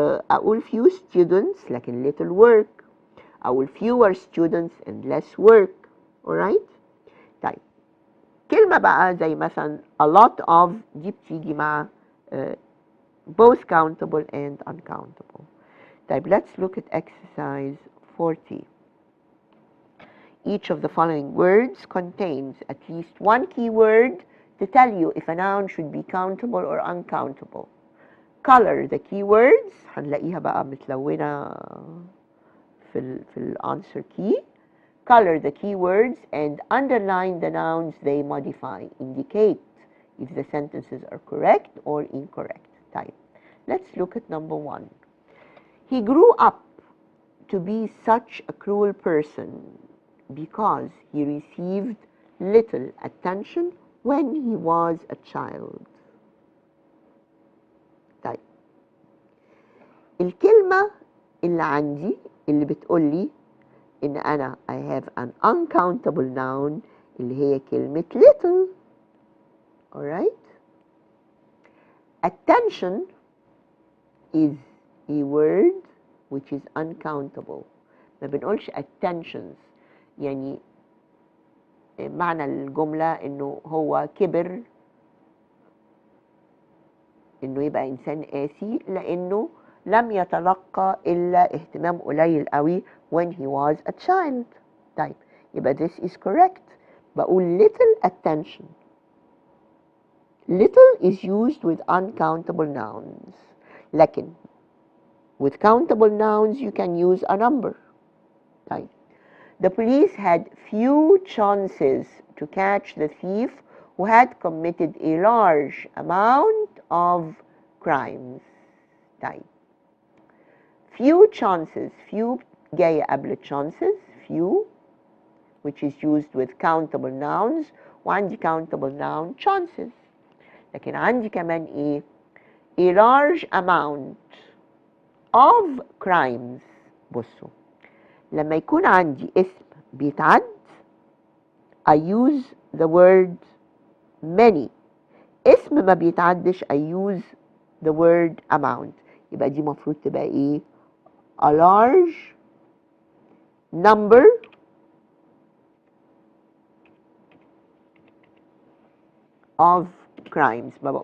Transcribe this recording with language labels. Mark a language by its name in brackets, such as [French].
[English] أقول few students لكن little work. أقول fewer students and less work. alright? [Arabic] طيب, كلمة بقى زي مثلا [English] a lot of, [Arabic] دي بتيجي مع [English] both countable and uncountable. طيب, let's look at exercise 40. Each of the following words contains at least one keyword to tell you if a noun should be countable or uncountable. Color the keywords, [Arabic] هنلاقيها بقى متلونة في [English] answer key. Color the keywords and underline the nouns they modify. Indicate if the sentences are correct or incorrect. Type. Let's look at number 1. He grew up to be such a cruel person because he received little attention when he was a child. [Arabic] طيب, الكلمة اللي عندي اللي بتقولي إن أنا [English] I have an uncountable noun [Arabic] اللي هي كلمة little. [English] alright? Attention is a word which is uncountable. [Arabic] ما بنقولش attentions. يعني معنى الجملة إنه هو كبر إنه يبقى إنسان قاسي لأنه لم يتلقى إلا اهتمام قليل قوي [English] when he was a child. طيب, يبقى this is correct. بقول little attention. Little is used with uncountable nouns. لكن with countable nouns you can use a number. طيب, the police had few chances to catch the thief who had committed a large amount of crimes. طيب, few chances, few [Arabic] جاية قبل [English] chances, few, which is used with countable nouns, وعندي countable noun chances. [Arabic] لكن عندي كمان ايه؟ [English] a large amount of crimes. [Arabic] بصوا, لما يكون عندي اسم بيتعد [English] I use the word many. [Arabic] اسم ما بيتعدش [English] I use the word amount. [Arabic] يبقى دي مفروض تبقى ايه؟ [English] a large number of crimes.